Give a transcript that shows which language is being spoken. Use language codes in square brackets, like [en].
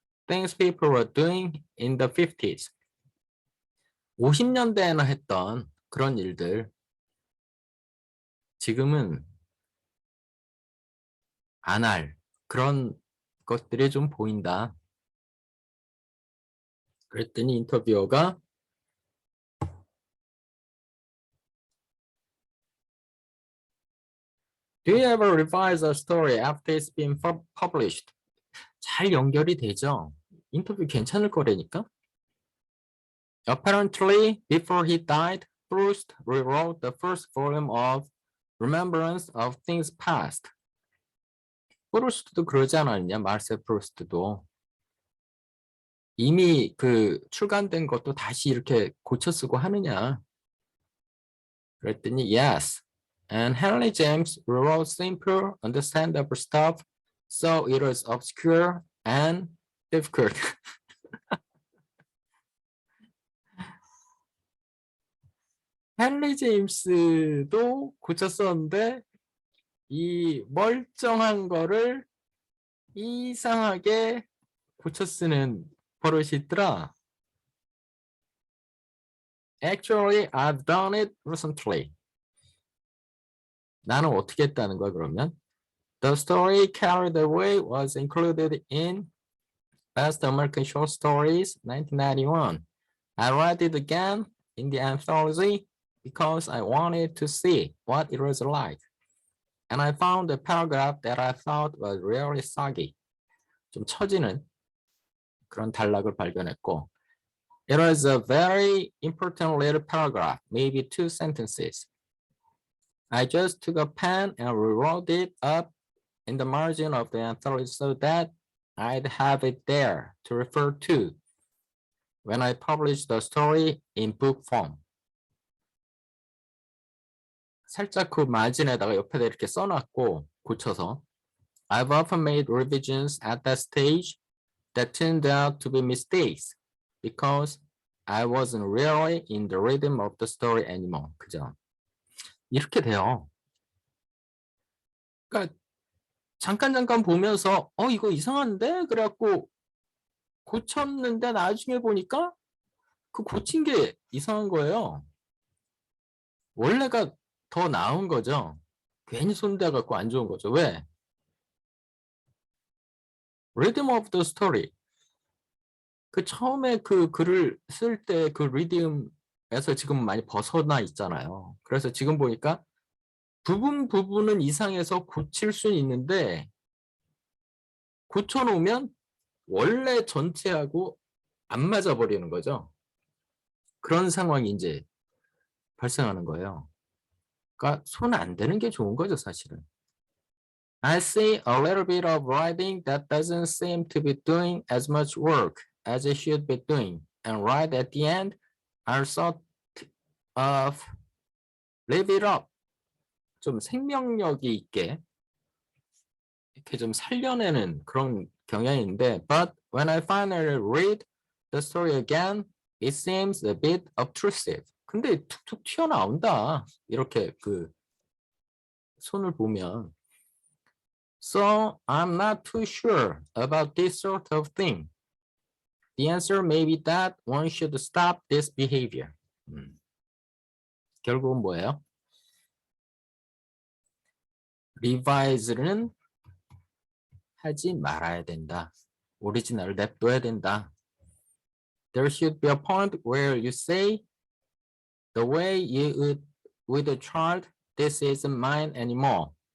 [en] Things people were doing in the 50s. [ko] 50년대에나 했던 그런 일들 지금은 안 할 그런 것들이 좀 보인다. 그랬더니 인터뷰어가 [en] Do you ever revise a story after it's been published? [ko] 잘 연결이 되죠. 인터뷰 괜찮을 거라니까. [en] Apparently, before he died, Proust rewrote the first volume of Remembrance of Things Past. [ko] 프루스트도 그러지 않았냐? 마르셀 프루스트도. 이미 그 출간된 것도 다시 이렇게 고쳐 쓰고 하느냐? 그랬더니 [en] yes. And Henry James rewrote simple, understandable stuff, so it was obscure and difficult. [ko] 헨리 제임스도 고쳤었는데 이 멀쩡한 거를 이상하게 고쳐 쓰는 버릇이 있더라. [en] Actually, I've done it recently. [ko] 나는 어떻게 했다는 거야, 그러면? [en] The story Carried Away was included in Best American Short Stories 1991. I read it again in the anthology because I wanted to see what it was like. And I found a paragraph that I thought was really soggy. [ko] 좀 처지는 그런 단락을 발견했고. [en] It was a very important little paragraph, maybe 2 sentences. I just took a pen and rewrote it up in the margin of the anthology so that I'd have it there to refer to when I published the story in book form. [ko] 살짝 그 마진에다가 옆에다 이렇게 써놨고 고쳐서 [en] I've often made revisions at that stage that turned out to be mistakes because I wasn't really in the rhythm of the story anymore. [ko] 그죠? 이렇게 돼요. 그러니까 잠깐 보면서 이거 이상한데? 그래갖고 고쳤는데 나중에 보니까 그 고친 게 이상한 거예요. 원래가 더 나은 거죠. 괜히 손대갖고 안 좋은 거죠. 왜? [en] Rhythm of the story. [ko] 그 처음에 그 글을 쓸 때 그 리듬에서 지금 많이 벗어나 있잖아요. 그래서 지금 보니까 부분은 이상해서 고칠 수는 있는데 고쳐놓으면 원래 전체하고 안 맞아 버리는 거죠. 그런 상황이 이제 발생하는 거예요. 그러니까 손 안 대는 게 좋은 거죠, 사실은. [en] I see a little bit of writing that doesn't seem to be doing as much work as it should be doing. And right at the end, I thought of leave it up. [ko] 좀 생명력이 있게 이렇게 좀 살려내는 그런 경향인데, [en] but when I finally read the story again, it seems a bit obtrusive. [ko] 근데 툭툭 튀어나온다. 이렇게 그 손을 보면. [en] So I'm not too sure about this sort of thing. The answer may be that one should stop this behavior. [ko] 결국은 뭐예요? revise는 하지 말아야 된다. 오리지널을 냅둬야 된다. [en] There should be a point where you say, the way you would a child, this isn't mine anymore.